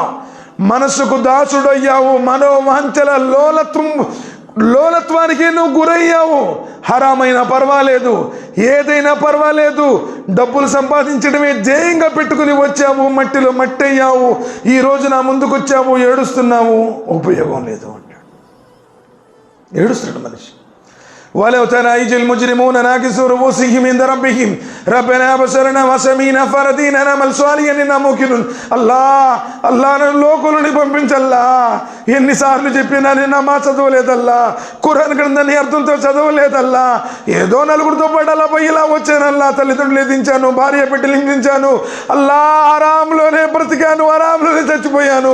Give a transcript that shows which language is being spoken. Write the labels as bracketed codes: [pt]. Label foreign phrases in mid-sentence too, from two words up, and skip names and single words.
[te] మనస్సుకు దాసుడయ్యావు. మనోవాంఛల లోలత్వానికి నువ్వు గురయ్యావు. హరామైనా పర్వాలేదు, ఏదైనా పర్వాలేదు, డబ్బులు సంపాదించడమే ధ్యేయంగా పెట్టుకుని వచ్చావు. మట్టిలో మట్టయ్యావు. ఈ రోజు నా ముందుకు వచ్చావు, ఏడుస్తున్నావు, ఉపయోగం లేదు అంటాడు. ఏడుస్తున్నాడు మనిషి. [ar] ولو ترى إذ المجرمون ناكسوا رؤوسهم عند ربهم ربنا أبصرنا وسمعنا فارجعنا نعمل صالحا إنا موقنون. [te] అల్లా నన్ను లోకులని పంపించల్లా. ఎన్నిసార్లు చెప్పినా నేను నమాజ్ చదవలేదల్లా, ఖురాన్ గ్రంథాన్ని అర్థంతో చదవలేదల్లా. ఏదో నలుగురితో పాటు అలా పోయి ఇలా వచ్చానల్లా. తల్లిదండ్రులు ఎదించాను, భార్య బిడ్డలు హింసించాను. అల్లా ఆరాంలోనే బ్రతికాను, ఆరాంలోనే చచ్చిపోయాను.